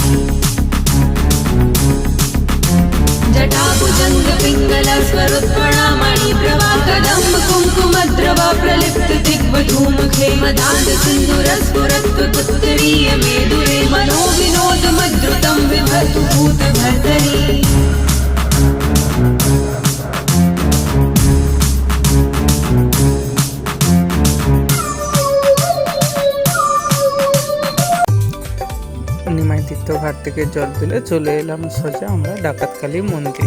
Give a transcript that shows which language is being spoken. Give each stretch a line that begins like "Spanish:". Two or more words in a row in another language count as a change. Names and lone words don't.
Sanskrit: जटाभुजंग पिंगल स्वरुत्पणामणि प्रभा कदम्ब कुंकुमद्रवा प्रलिप्त दिग्वधूमुखे मदान्त सिन्दूरस्फुरत्वदुत्तरीय मेदुरे मनो विनोद मद्रुतं विभर्तु भूतभर्तरि
Bangla: নিমাই তীর্থঘাট থেকে জল ঢেলে চলে এলাম সোজা আমরা ডাকাতকালী মন্দির।